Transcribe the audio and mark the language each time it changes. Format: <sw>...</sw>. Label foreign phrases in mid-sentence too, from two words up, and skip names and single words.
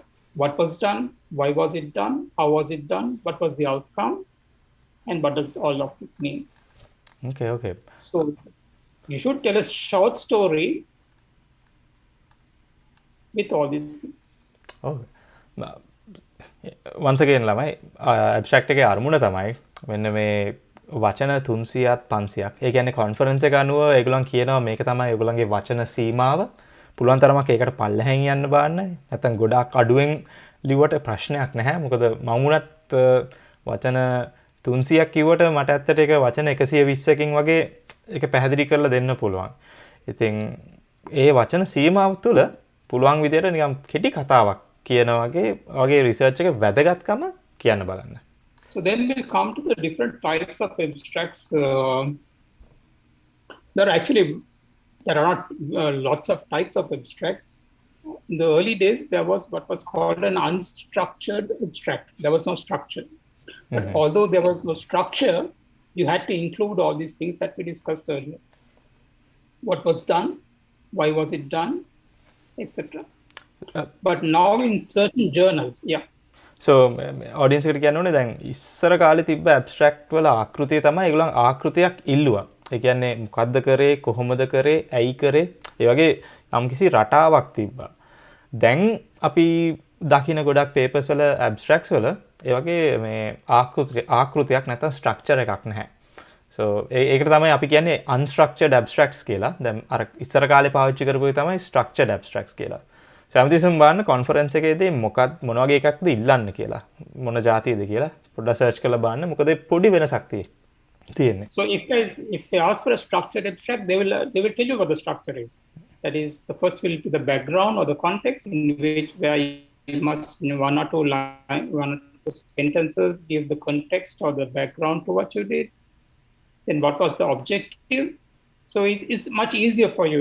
<en>What was done? Why was it done? How was it done? What was the outcome? And what does all of this mean? Okay. So You should tell a short story with all these things.</en> <si>ඔව්.</si> <en>once again</en> <si>ළමයි ඇබ්ස්ට්‍රැක්ට් එකේ අරමුණ තමයි මෙන්න මේ වචන 300ත් 500ක්. ඒ කියන්නේ කොන්ෆරන්ස් එක අනුව ඒගොල්ලන් කියනවා මේක තමයි ඒගොල්ලන්ගේ වචන සීමාව. පුළුවන් තරමක් ඒකට පල්ලෙහෙන් යන්න බාන්නයි. නැත්තම් ගොඩාක් අඩුවෙන් ලිව්වට ප්‍රශ්නයක් නැහැ. මොකද මම උනත් වචන 300ක් කිව්වට මට ඇත්තට ඒක වචන 120කින් වගේ ඒක පැහැදිලි කරලා දෙන්න පුළුවන්. ඉතින් ඒ වචන සීමාව තුළ පුළුවන් විදිහට නිකන් කෙටි කතාවක් කියන වගේ රිසර්ච් එක වැදගත්කම කියන්න බලන්න.</si> <en>So then we'll come to the different types of abstracts. There are not lots of types of abstracts. In the early days, there was what was called an unstructured abstract. There was no structure. But although there was no structure, you had to include all these things that we discussed earlier. What was done, why was it done, etc. But now in certain journals, yeah. So audience</en> <si>එකට කියන්න ඕනේ දැන් ඉස්සර කාලේ තිබ්බ ඇබ්ස්ට්‍රැක්ට් වල ආකෘතිය තමයි ඒගොල්ලන් ආකෘතියක් ඉල්ලුවා. ඒ කියන්නේ මොකද්ද කරේ, කොහොමද කරේ, ඇයි කරේ, ඒ වගේ යම්කිසි රටාවක් තිබ්බා. දැන් අපි දකින්න ගොඩක් පේපර්ස් වල ඇබ්ස්ට්‍රැක්ට්ස් වල ඒ වගේ මේ ආකෘතියක් නැත්නම් ස්ට්‍රක්චර් එකක් නැහැ. So ඒකට තමයි අපි කියන්නේ</si> <en>unstructured abstracts</en> <si>කියලා. දැන් අර ඉස්සර කාලේ පාවිච්චි කරපු එක තමයි</si> <en>structured abstracts</en> <si>කියලා. සමතිසම් බලන්න කොන්ෆරන්ස් එකේදී මොන වගේ එකක්ද ඉල්ලන්න කියලා මොන જાතියද කියලා පොඩ්ඩක් සර්ච් කරලා බලන්න මොකද පොඩි වෙනසක් තියෙන්නේ.</si> <en>So if they ask for a structured abstract, they will tell you what the structure is. That is, the first will be the background or the context in which where you must one or two sentences give the context or the background to what you did. Then what was the objective? So it's much easier for you.</en>